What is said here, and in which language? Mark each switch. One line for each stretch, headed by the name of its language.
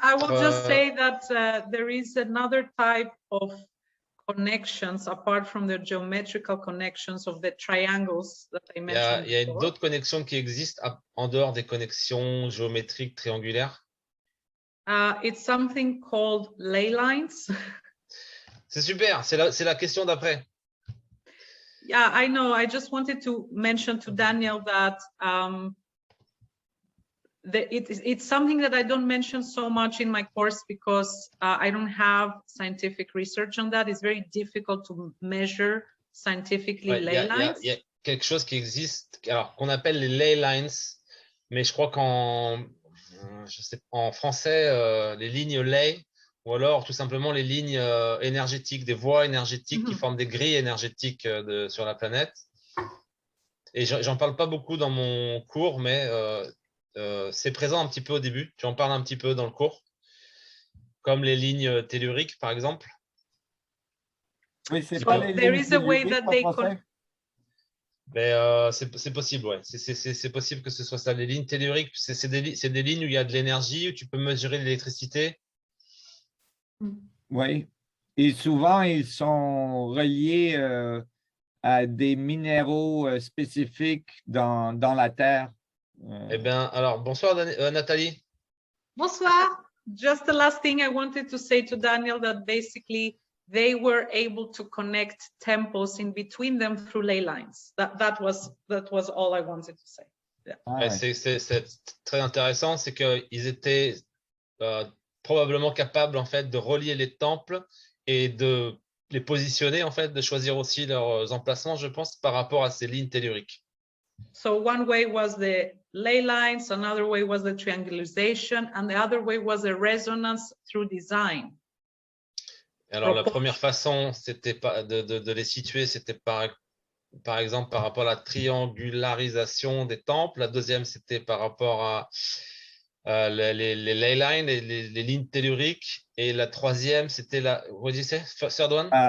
English: I will just say that there is another type of connections apart from the geometrical connections of the triangles that I mentioned.
French: Il y a d'autres connexions qui existent en dehors des connexions géométriques triangulaires.
English: It's something called ley lines.
French: C'est super, c'est la question d'après.
English: Yeah, I know. I just wanted to mention to Daniel that it's something that I don't mention so much in my course because I don't have scientific research on that. It's very difficult to measure scientifically ley lines.
French: Il y a quelque chose qui existe, alors qu'on appelle les ley lines, mais je crois qu'en français, les lignes ley, ou alors tout simplement les lignes énergétiques, des voies énergétiques qui forment des grilles énergétiques sur la planète. Et j'en parle pas beaucoup dans mon cours, mais c'est présent un petit peu au début. Tu en parles un petit peu dans le cours, comme les lignes telluriques, par exemple. Oui, c'est pas les
English: there
French: lignes
English: is a way that they
French: c'est possible, ouais. C'est possible que ce soit ça. Les lignes telluriques, c'est des lignes où il y a de l'énergie, où tu peux mesurer l'électricité. Oui. Et souvent, ils sont reliés à des minéraux spécifiques dans la terre. Eh bien, alors, bonsoir Nathalie. Bonsoir.
English: Just the last thing I wanted to say to Daniel, that basically they were able to connect temples in between them through ley lines. That was all I wanted to say. Yeah.
French: Ah, ouais. C'est très intéressant, c'est qu'ils étaient probablement capables en fait de relier les temples et de les positionner en fait, de choisir aussi leurs emplacements, je pense, par rapport à ces lignes telluriques.
English: So one way was the ley lines, another way was the triangulation, and the other way was the resonance through design.
French: Alors la première façon, c'était de les situer, c'était par exemple par rapport à la triangularisation des temples. La deuxième, c'était par rapport à les ley lines, les lignes telluriques. Et la troisième, c'était la,
English: what did you say, third one?